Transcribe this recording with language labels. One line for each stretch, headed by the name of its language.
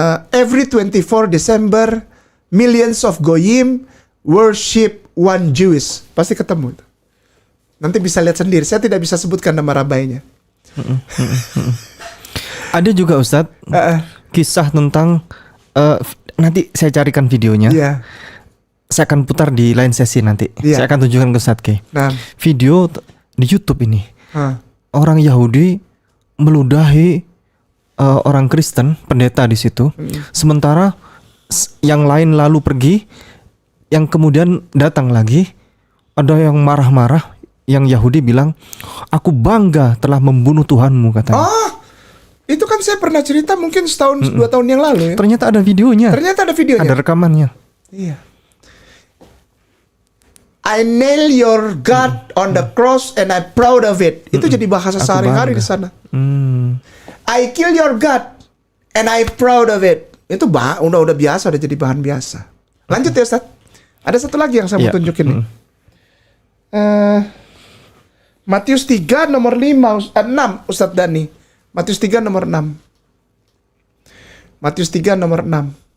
English: Every 24 December millions of goyim worship one Jewish.
Indonesian: Pasti ketemu. Nanti bisa lihat sendiri. Saya tidak bisa sebutkan nama rabainya. Ada juga Ustadz kisah tentang nanti saya carikan videonya. Saya akan putar di lain sesi nanti. Saya akan tunjukkan ke Ustadz K. Video di YouTube ini. Orang Yahudi meludahi orang Kristen, pendeta di situ. Sementara yang lain lalu pergi, yang kemudian datang lagi, ada yang marah-marah, yang Yahudi bilang, aku bangga telah membunuh Tuhanmu katanya. Itu kan saya pernah cerita mungkin setahun 2 tahun yang lalu ya. Ternyata ada videonya. Ada videonya. Ada rekamannya. Iya.
English: I nail your God on the cross and I'm proud of it.
Indonesian: Itu jadi bahasa Aku sehari-hari bangga. di sana. Hmm.
English: I kill your God and I'm proud of it.
Indonesian: Itu udah biasa, udah jadi bahan biasa. Lanjut ya Ustaz. Ada satu lagi yang saya mau Iya. tunjukin nih. Matius 3 nomor 6 Ustaz Dani. Matius 3 nomor 6. Matius 3 nomor 6.